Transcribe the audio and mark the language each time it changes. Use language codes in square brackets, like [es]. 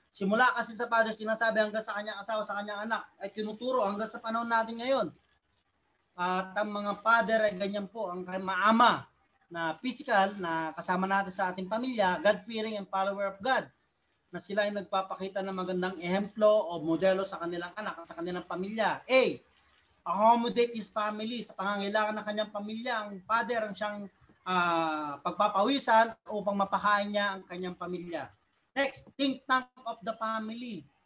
[tl] Simula kasi sa father, sinasabi hanggang sa kanyang asawa, sa kanyang anak, ay tinuturo hanggang sa panahon natin ngayon. At ang mga father ay ganyan po, ang maama na physical na kasama natin sa ating pamilya, [en] God-fearing and follower of God, [tl] na sila ay nagpapakita ng magandang ehemplo o modelo sa kanilang anak, sa kanilang pamilya. [en] A, accommodate his family. [tl] Sa pangangailangan ng kanyang pamilya, ang father ang siyang pagpapawisan upang mapakain niya ang kanyang pamilya. [en] Next, think tank of the family.